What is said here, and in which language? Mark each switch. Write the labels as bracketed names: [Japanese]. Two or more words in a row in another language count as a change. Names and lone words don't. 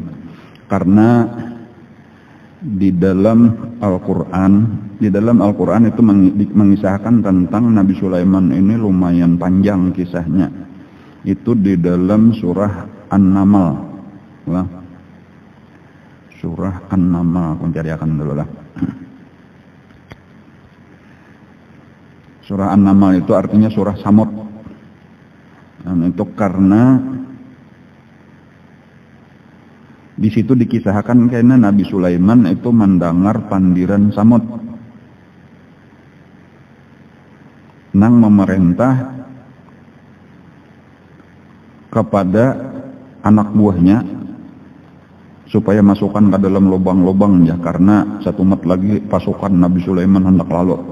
[Indonesian] Karena di dalam Al-Quran itu mengisahkan tentang Nabi Sulaiman ini lumayan panjang kisahnya. Itu di dalam surah An-Naml. [Banjar] Surah An-Naml, aku cariakan dulu lah. [Indonesian] Surah An-Naml itu artinya surah Samud. Dan itu karena di situ dikisahkan karena Nabi Sulaiman itu mendengar pandiran Samud nang memerintah kepada anak buahnya supaya masukkan ke dalam lubang-lubang ya, karena satu mat lagi pasukan Nabi Sulaiman hendak lalu.